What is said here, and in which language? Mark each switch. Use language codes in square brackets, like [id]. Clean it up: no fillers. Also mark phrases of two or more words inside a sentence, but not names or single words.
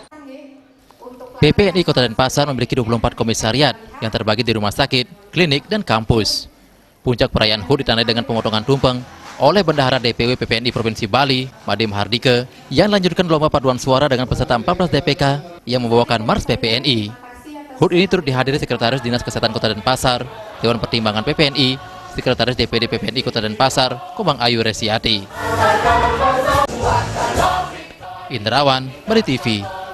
[id] PPNI Kota Denpasar memiliki 24 komisariat yang terbagi di rumah sakit, klinik, dan kampus. Puncak perayaan HUT ditandai dengan pemotongan tumpeng oleh Bendahara DPW PPNI Provinsi Bali, Madim Hardike, yang lanjutkan lomba paduan suara dengan peserta 14 DPK yang membawakan Mars PPNI. HUT ini turut dihadiri Sekretaris Dinas Kesehatan Kota Denpasar, Dewan Pertimbangan PPNI, Sekretaris DPD PPNI Kota Denpasar, Komang Ayu Resiati. Indrawan, Bali TV.